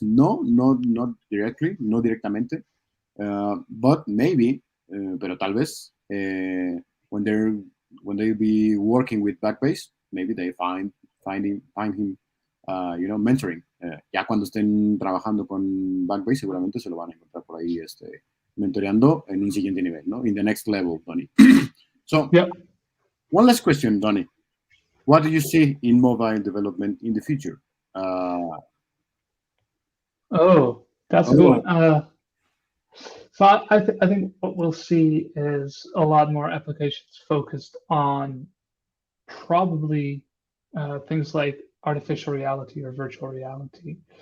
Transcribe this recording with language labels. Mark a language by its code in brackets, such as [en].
[en] No, not directly, [es] no directamente, [en] but maybe, [es] pero tal vez, [en] when they be working with Backbase, maybe they find him, mentoring. [es] Ya cuando estén trabajando con Backbase, seguramente se lo van a encontrar por ahí, mentoreando en un siguiente nivel, ¿no? [en] In the next level, Donnie. So, yep. One last question, Donnie. What do you see in mobile development in the future? Oh, that's a good one. So I think what we'll see is a lot more applications focused on probably things like artificial reality or virtual reality.